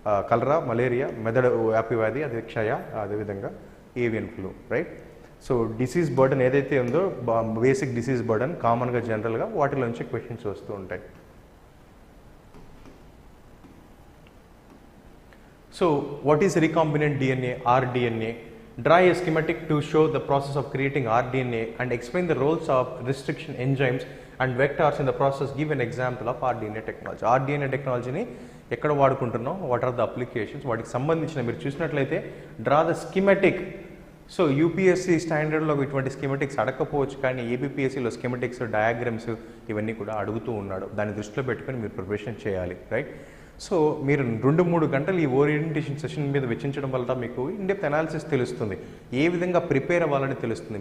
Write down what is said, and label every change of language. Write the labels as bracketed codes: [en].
[te] కలరా, malaria, మెదడు వ్యాపి వ్యాధి, అది క్షయ, అదేవిధంగా avian flu, right? So disease burden ఏదైతే ఉందో, బేసిక్ డిసీజ్ బర్డన్ కామన్గా జనరల్గా వాటిలోంచి క్వశ్చన్స్ వస్తూ ఉంటాయి. [en] So what is recombinant DNA, rDNA? Draw a schematic to show the process of creating rDNA and explain the roles of restriction enzymes and vectors in the process. Give an example of rDNA technology. [te] rDNA టెక్నాలజీని ఎక్కడ వాడుకుంటున్నాం, [en] what are the applications, [te] వాటికి సంబంధించిన మీరు చూసినట్లయితే [en] Draw the schematic. [te] So UPSC స్టాండర్డ్లో ఇటువంటి schematics అడగకపోవచ్చు, కానీ APPSCలో schematics, diagrams ఇవన్నీ కూడా అడుగుతూ ఉన్నాడు. దాన్ని దృష్టిలో పెట్టుకొని మీరు ప్రిపరేషన్ చేయాలి, రైట్? సో మీరు 2-3 గంటలు ఈ ఓరియంటేషన్ సెషన్ మీద వెచ్చించడం వల్ల మీకు ఇన్డెప్త్ అనాలిసిస్ తెలుస్తుంది, ఏ విధంగా ప్రిపేర్ అవ్వాలని తెలుస్తుంది.